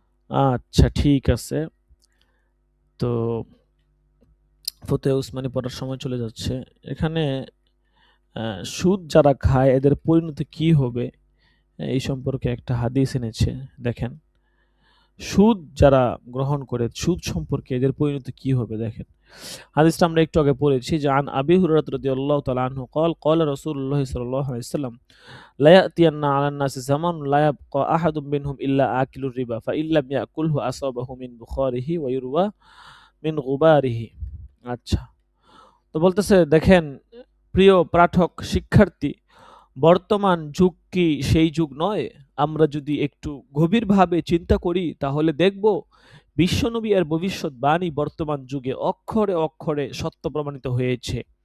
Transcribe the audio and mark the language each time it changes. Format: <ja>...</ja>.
<bn>আচ্ছা, ঠিক আছে। তো ফতোয়া উসমানী পড়ার সময় চলে যাচ্ছে। এখানে সুদ যারা খায় এদের পরিণতি কি হবে এই সম্পর্কে একটা হাদিস এনেছে। দেখেন, সুদ যারা গ্রহণ করে সুদ সম্পর্কে এদের পরিণতি কি হবে দেখেন। হাদিসটা আমরা একটু আগে পড়েছি যে</bn> <ar>আন আবি হুরায়রা রাদিয়াল্লাহু তাআলা আনহু قال قال رسول الله صلى الله عليه وسلم لا يأتين على الناس زمان لا يبقى أحد منهم إلا آكل الربا فإن لم يأكله أصابه من بخاره ويروى من غباره।</ar> <bn>আচ্ছা, তো বলতেছে দেখেন প্রিয় পাঠক শিক্ষার্থী, বর্তমান যুগ কি সেই যুগ নয়? আমরা যদি একটু গভীরভাবে চিন্তা করি তাহলে দেখব বিশ্বনবী এর ভবিষ্যৎবাণী বর্তমান যুগে অক্ষরে অক্ষরে সত্য প্রমাণিত হয়েছে।</bn>